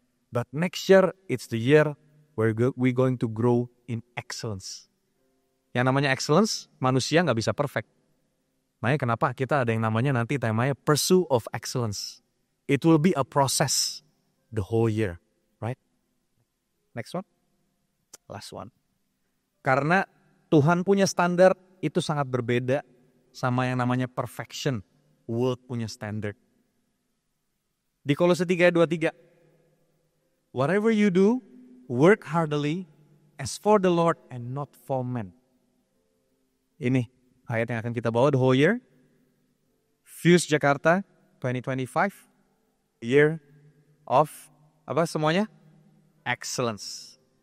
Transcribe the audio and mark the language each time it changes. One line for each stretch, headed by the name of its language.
English: But next year, it's the year where we're going to grow in excellence.
Indonesian: Yang namanya excellence, manusia nggak bisa perfect. Makanya kenapa kita ada yang namanya nanti temanya Pursue of Excellence.
English: It will be a process the whole year, right? Next one, last one.
Indonesian: Karena Tuhan punya standar itu sangat berbeda sama yang namanya perfection. World punya standard.
English: Di Kolose 3:23, whatever you do, work heartily as for the Lord and not for men.
Indonesian: Ini ayat yang akan kita bawa
English: the whole year.
Indonesian: Fuse Jakarta 2025, year of apa semuanya? Excellence.